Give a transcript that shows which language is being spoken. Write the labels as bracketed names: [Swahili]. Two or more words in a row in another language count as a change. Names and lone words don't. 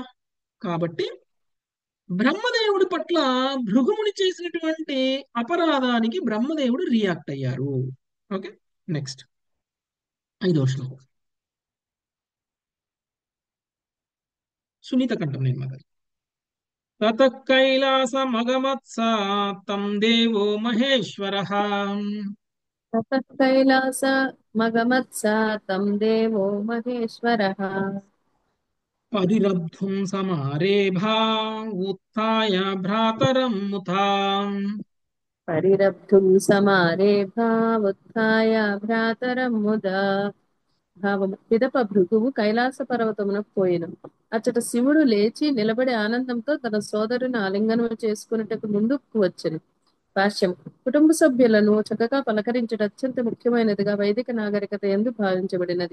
[Telugu] కాబట్టి బ్రహ్మదేవుడి పట్ల భృగుముని చేసినటువంటి అపరాధానికి బ్రహ్మదేవుడు రియాక్ట్ అయ్యారు. ఓకే, నెక్స్ట్ 5వ శ్లోకం సునీత కంఠం నేను మాట్లాడు. [Sanskrit] తత కైలాసమగమత్సా తం దేవో మహేశ్వరః ततः कैलासमगमत्सा तं देवो महेश्वरः పరిరబ్ధుం సమారేభా ఉత్థాయ భ్రాతరం ముథా परिरब्धुं समारेभावुत्थाय భ్రాతరం ముదా. [Telugu] భావము: పిదప భృగువు కైలాస పర్వతమునకు పోయెను. అచ్చట శివుడు లేచి నిలబడి ఆనందంతో తన సోదరుని ఆలింగనం చేసుకున్నటకు ముందుకు వచ్చెను. భాష్యం: కుటుంబ సభ్యులను చక్కగా పలకరించడం అత్యంత ముఖ్యమైనదిగా వైదిక నాగరికత యందు భావించబడినది.